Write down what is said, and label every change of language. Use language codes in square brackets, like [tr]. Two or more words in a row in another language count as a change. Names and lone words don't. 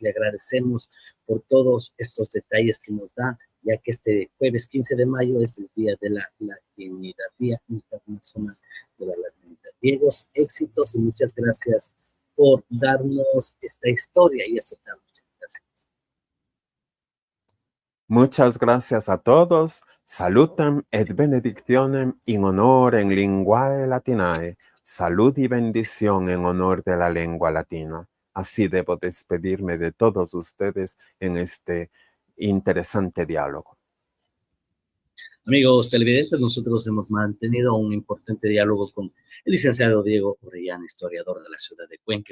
[es] Le agradecemos por todos estos detalles que nos da, ya que este jueves 15 de mayo es el Día de la Latinidad, Día Internacional de la Latinidad. Diego, éxitos y muchas gracias por darnos esta historia y aceptarnos. Gracias. Muchas gracias a todos. [la] Salutem et benedictionem in honorem linguae latinae. [es] Salud y bendición en honor de la lengua latina. Así debo despedirme de todos ustedes en este interesante diálogo. Amigos televidentes, nosotros hemos mantenido un importante diálogo con el licenciado Diego Orellana, historiador de la ciudad de Cuenca.